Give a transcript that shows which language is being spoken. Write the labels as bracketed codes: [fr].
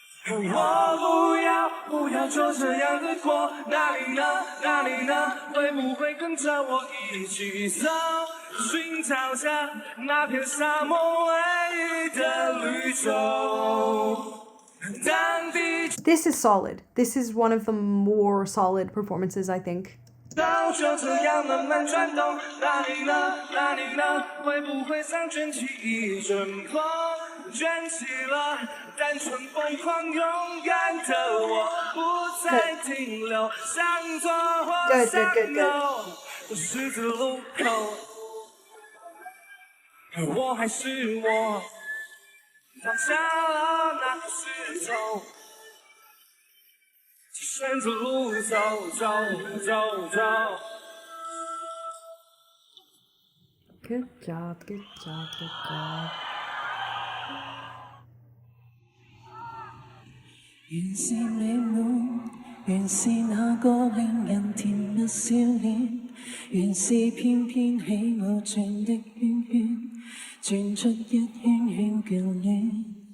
[zh] 我不要就这样的过，哪里呢？哪里呢？会不会跟着我一起走，寻找着那片沙漠唯一的绿洲？ [en] This is solid. This is one of the more solid performances, I think. [zh] 就这样慢慢转动，哪里呢？哪里呢？会不会像卷起一阵风，卷起了单纯疯狂勇敢的我，不再停留，向左或向右，十字路口，我还是我，放下了那个石头。顺着路走走走走。 [en] Good job, good job, good job. [zh] 原是你們，原是那個令人甜蜜笑臉，原是偏偏起舞轉的圈圈，轉出一圈圈眷戀。